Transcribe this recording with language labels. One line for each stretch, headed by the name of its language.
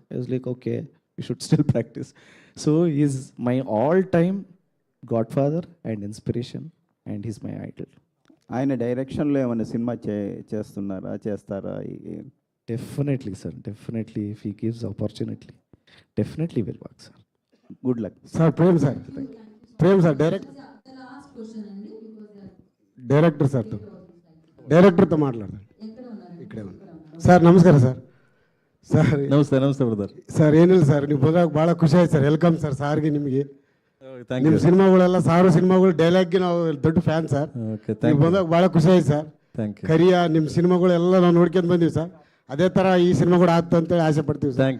English: I was like, okay, you should still practice. So he's my all-time godfather and inspiration, and he's my idol.
Telugu: ఆయన డైరెక్షన్లో ఏమైనా cinema చేస్తారా?
English: Definitely, sir. Definitely, if he gives opportunity, definitely will work, sir. Good luck. Sir, Prem sir.
Telugu: Prem sir, director సార్తో డైరెక్టర్తో మాట్లాడతాను. ఇక్కడే
Kannada: sir ನಮಸ್ಕಾರ sir. Sir ನಮಸ್ತೆ ನಮಸ್ತೆ ಬ್ರದರ್. ಸರ್ ಏನಿಲ್ಲ ಸರ್, ನೀವು ಬಂದಾಗ ಭಾಳ ಖುಷಿ ಆಯ್ತು ಸರ್. ವೆಲ್ಕಮ್ ಸರ್ ಸಾರ್ಗೆ ನಿಮಗೆ. ನಿಮ್ಮ ಸಿನಿಮಾಗಳೆಲ್ಲ ಸಾವಿರ ಸಿನಿಮಾಗಳು ಡೈಲಾಗ್ಗೆ ನಾವು ದೊಡ್ಡ ಫ್ಯಾನ್ ಸರ್. ನೀವು ಬಂದಾಗ ಭಾಳ ಖುಷಿ ಆಯ್ತು ಸರ್. ಕರಿಯ ನಿಮ್ಮ ಸಿನಿಮಾಗಳೆಲ್ಲ ನಾವು ನೋಡ್ಕೊಂಡು ಬಂದೀವಿ ಸರ್. ಅದೇ ಥರ ಈ ಸಿನಿಮಾ ಕೂಡ ಆಗ್ತಾ ಅಂತೇಳಿ ಆಸೆ ಪಡ್ತೀವಿ ಸರ್.